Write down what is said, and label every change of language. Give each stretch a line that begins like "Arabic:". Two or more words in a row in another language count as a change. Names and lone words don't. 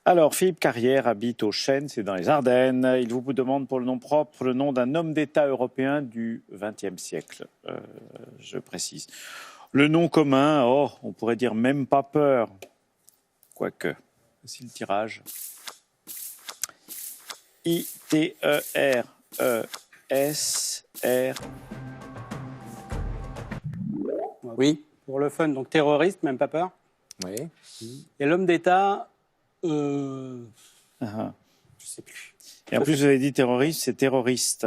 French: Alors, Philippe Carrière habite au Chêne, c'est dans les Ardennes. Il vous demande pour le nom propre le nom d'un homme d'État européen du XXe siècle. Je précise. Le nom commun, on pourrait dire même pas peur. Quoique, voici le tirage. I-T-E-R-E-S-R. Oui. Pour le fun, donc terroriste, même pas peur. Oui. Et l'homme d'État, Ah. je sais plus. Et en plus, vous avez dit terroriste, c'est terroriste.